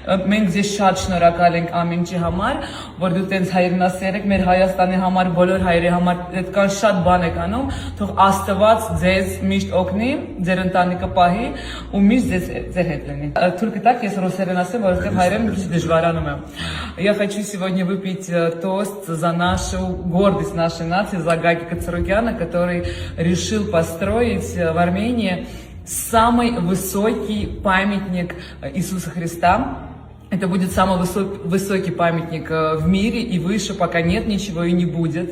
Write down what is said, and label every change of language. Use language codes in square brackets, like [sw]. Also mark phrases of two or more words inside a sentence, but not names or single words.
[hy] մենք ձեզ շատ շնորհակալ ենք ամեն ինչի համար, որ դու տենց հայրենասեր եք, մեր Հայաստանի համար, բոլոր հայրերի համար այդքան շատ բան եք անում, թող Աստված ձեզ միշտ օգնի, ձեր ընտանիքը պահի ու միշտ ձեր հետ լինի։ [ru] Только так, если [hy] ռուսերեն ասեմ, որովհետև հայերեն մի քիչ դժվարանում եմ։ [ru] Я хочу сегодня выпить тост за нашу гордость нашей нации, за Гаги Кацарукяна, который решил построить в Армении самый высокий памятник Иисуса Христа. Это будет самый высокий памятник в мире, и выше пока нет ничего и не будет.